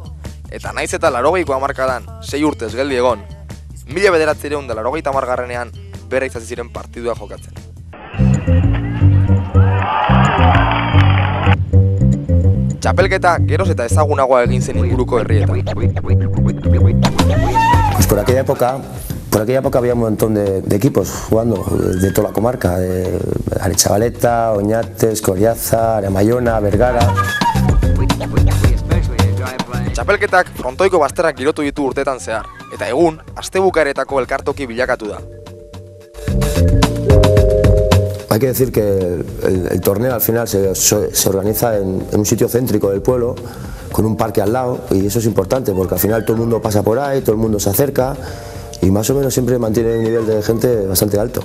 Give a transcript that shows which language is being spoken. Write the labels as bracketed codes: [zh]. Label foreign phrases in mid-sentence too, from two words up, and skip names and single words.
[eu] Eta naiz eta 80ko hamarkadan 6 urtez geldi egon, 1980ean berra izan ziren partidua jokatzen. Txapelketa geroz eta ezagunagoa egin zen inguruko herrietan. [es] Pues por aquella época había un montón de equipos jugando de toda la comarca, de Aretxabaleta, Oñate, Escoriaza, Aremayona, Bergara. [eu] Txapelketak frontoiko bazterrak girotu ditu urtetan zehar, eta egun, astebukaeretako elkartoki bilakatu da. [es] Hay que decir que el torneo al final se organiza en un sitio céntrico del pueblo, con un parque al lado, y eso es importante porque al final todo el mundo pasa por ahí, todo el mundo se acerca y más o menos siempre mantiene un nivel de gente bastante alto.